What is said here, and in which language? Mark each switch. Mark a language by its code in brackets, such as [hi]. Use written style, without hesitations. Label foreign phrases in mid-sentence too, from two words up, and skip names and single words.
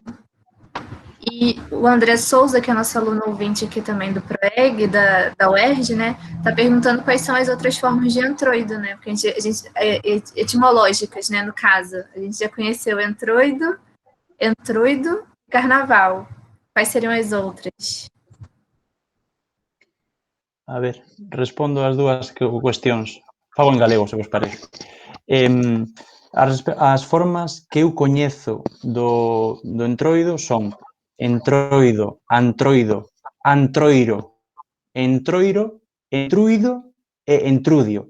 [pt] E o André Souza, que é nosso aluno ouvinte aqui também do PROEG, da UERJ, né, está perguntando quais são as outras formas de entroido, né, porque a gente etimológicas, né, no caso. A gente já conheceu entroido, carnaval. Quais seriam as outras? [gl] A ver, respondo as dúas cuestións. Fago en galego, se vos parece. As formas que eu coñezo do entroido son entroido, antroido, antroiro, entroiro, entruido e entrudio.